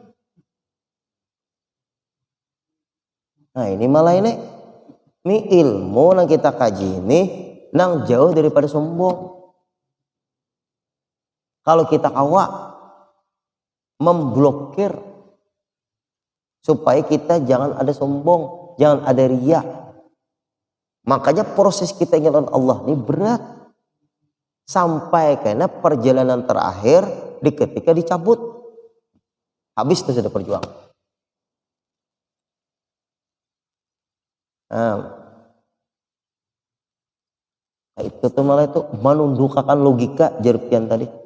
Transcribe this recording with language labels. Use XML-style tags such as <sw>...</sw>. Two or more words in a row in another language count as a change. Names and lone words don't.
<bjn>Nah ini malah ini ilmu yang kita kaji ini nang jauh daripada sombong.</bjn> <id>Kalau kita awak memblokir supaya kita jangan ada sombong, jangan ada riya. Makanya proses kita ingat Allah ini berat. Sampai karena perjalanan terakhir di ketika dicabut. Habis itu sudah perjuangan. Nah, itu tuh malah itu menundukkan logika jerpian tadi.</id>